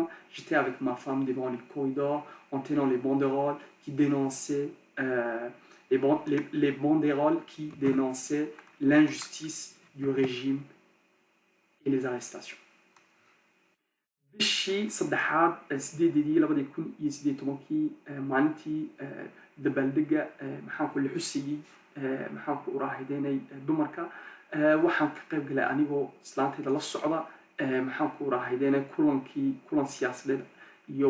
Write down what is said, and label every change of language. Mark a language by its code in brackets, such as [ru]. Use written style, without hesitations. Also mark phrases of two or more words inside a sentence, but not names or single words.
[fr] J'étais avec ma femme devant les corridors en tenant les banderoles qui dénonçaient les banderoles qui dénonçaient l'injustice du régime et les arrestations. [so] bishii saddexaad sideedii 2018 maalintii dabaaldega maxaanku la xusayey maxaanku uraahaydeenay dumarka waxaan ka qayb galay anigoo islaantayda la socda maxaanku uraahaydeenay kulan siyaasadeed iyo